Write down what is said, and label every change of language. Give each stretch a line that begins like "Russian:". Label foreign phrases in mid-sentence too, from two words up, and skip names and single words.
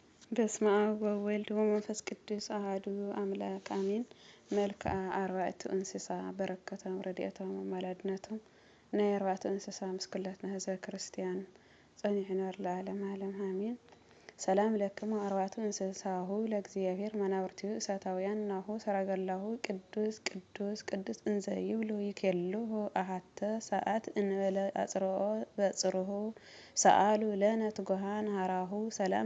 Geez: በስመ አብ ወወልድ ወመንፈስ ቅዱስ አሐዱ አምላክ አሜን። መልክዓ አርባዕቱ እንስሳ
Tigrinya: በረከቶም ረድኤቶም አማላድነቶም ናይ አርባዕቱ እንስሳ ምስክለትና ህዝበ ክርስቲያን ጸኒሕና
Geez: ለዓለመ ዓለም አሜን። ሰላም ለክሙ አርባዕቱ እንስሳሁ ለእግዚአብሔር መናብርቲሁ እሳታውያን ናሁ ሰረገላሁ ቅዱስ ቅዱስ ቅዱስ እንዘ ይብሉ ይኬልሁ አሐተ ሰዓት እንበለ አጽርኦ በጽርሁ ሰአሉ ለነ ትጉሃን ሃራሁ። ሰላም